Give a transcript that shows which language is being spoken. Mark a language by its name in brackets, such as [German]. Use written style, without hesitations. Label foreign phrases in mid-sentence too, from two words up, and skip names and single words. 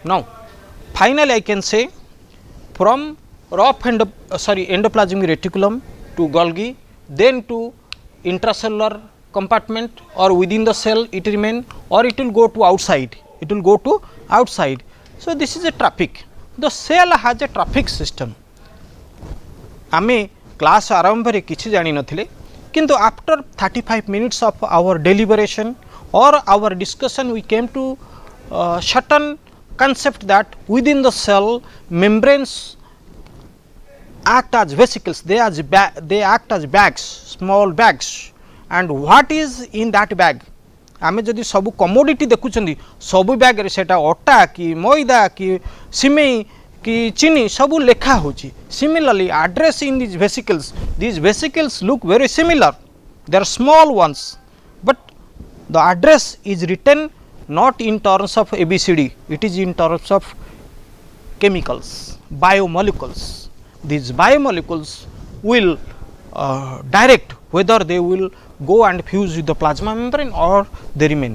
[English] Now finally I can say from rough endoplasmic reticulum to Golgi, then to intracellular compartment or within the cell it remain, or it will go to outside, it will go to outside. So this is a traffic. The cell has a traffic system. [Odia] ଆମେ କ୍ଲାସ ଆରମ୍ଭ ରେ କିଛି ଜାଣି ନ ଥିଲେ, କିନ୍ତୁ [English] आफ्टर 35 minutes of our deliberation or our discussion we came to certain concept that within the cell membranes act as vesicles, they act as bags, small bags, and what is in that bag? [Odia] ଆମେ ଯଦି ସବୁ କମୋଡିଟି ଦେଖୁଛନ୍ତି ସବୁ ବ୍ୟାଗ ରେ ସେଇଟା ଅଟା କି ମଇଦା କି ସିମେଇ କି ଚିନି ସବୁ ଲେଖା ହେଉଛି. [English] Similarly address in these vesicles look very similar, they are small ones, but the address is written not in terms of ABCD, it is in terms of chemicals, biomolecules. These biomolecules will direct whether they will go and fuse with the plasma membrane or they remain.